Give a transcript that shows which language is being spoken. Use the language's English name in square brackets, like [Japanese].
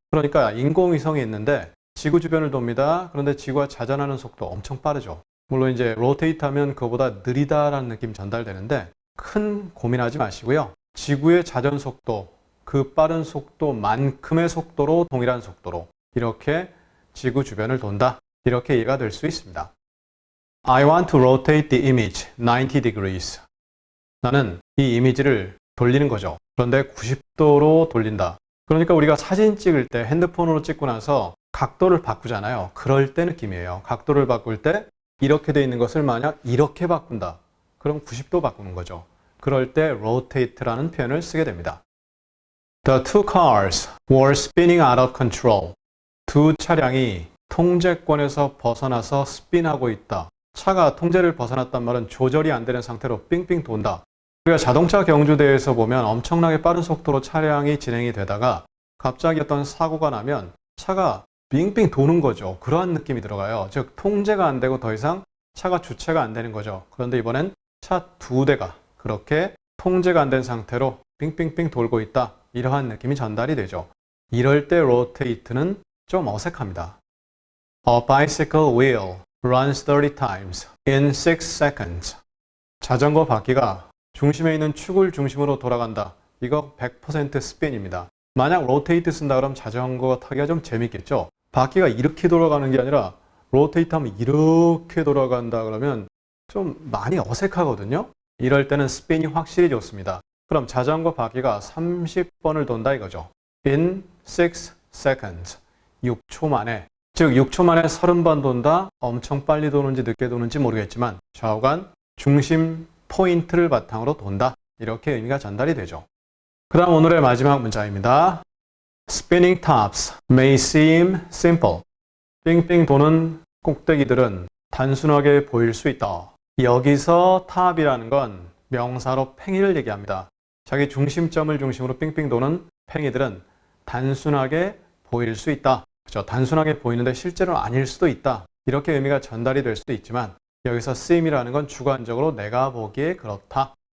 [Korean] 그러니까 인공위성이 있는데 지구 주변을 돕니다. 그런데 지구가 자전하는 속도 엄청 빠르죠. 물론 이제 rotate 하면 그거보다 느리다라는 느낌 전달되는데 큰 고민하지 마시고요. 지구의 자전 속도, 그 빠른 속도만큼의 속도로 동일한 속도로 이렇게 지구 주변을 돈다. 이렇게 이해가 될 수 있습니다. [English] I want to rotate the image 90 degrees. [Korean] 나는 이 이미지를 돌리는 거죠. 그런데 90도로 돌린다. 그러니까 우리가 사진 찍을 때 핸드폰으로 찍고 나서 각도를 바꾸잖아요. 그럴 때 느낌이에요. 각도를 바꿀 때 이렇게 돼 있는 것을 만약 이렇게 바꾼다. 그럼 90도 바꾸는 거죠. 그럴 때 rotate라는 표현을 쓰게 됩니다. [English] The two cars were spinning out of control. [Korean] 두 차량이 통제권에서 벗어나서 스핀하고 있다. 차가 통제를 벗어났단 말은 조절이 안 되는 상태로 삥삥 돈다. 우리가 자동차 경주대회에서 보면 엄청나게 빠른 속도로 차량이 진행이 되다가 갑자기 어떤 사고가 나면 차가 빙빙 도는 거죠. 그러한 느낌이 들어가요. 즉 통제가 안 되고 더 이상 차가 주체가 안 되는 거죠. 그런데 이번엔 차 두 대가 그렇게 통제가 안 된 상태로 빙빙빙 돌고 있다. 이러한 느낌이 전달이 되죠. 이럴 때 rotate는 좀 어색합니다. [English] A bicycle wheel runs 30 times in 6 seconds. [Korean] 자전거 바퀴가 중심에 있는 축을 중심으로 돌아간다. 이거 100% spin입니다. 만약 rotate 쓴다 그러면 자전거 타기가 좀 재밌겠죠? 바퀴가 이렇게 돌아가는 게 아니라 rotate 하면 이렇게 돌아간다 그러면 좀 많이 어색하거든요? 이럴 때는 spin이 확실히 좋습니다. 그럼 자전거 바퀴가 30번을 돈다 이거죠. [English] In 6 seconds. [Korean] 6초 만에. 즉 6초 만에 30번 돈다. 엄청 빨리 도는지 늦게 도는지 모르겠지만 좌우간 중심 포인트를 바탕으로 돈다. 이렇게 의미가 전달이 되죠. 그 다음 오늘의 마지막 문장입니다. [English] Spinning tops may seem simple. [Korean] 빙빙 도는 꼭대기들은 단순하게 보일 수 있다. 여기서 탑이라는 건 명사로 팽이를 얘기합니다. 자기 중심점을 중심으로 빙빙 도는 팽이들은 단순하게 보일 수 있다. 그렇죠? 단순하게 보이는데 실제로는 아닐 수도 있다. 이렇게 의미가 전달이 될 수도 있지만 여기서 seem이라는 건 주관적으로 내가 보기에 그렇다.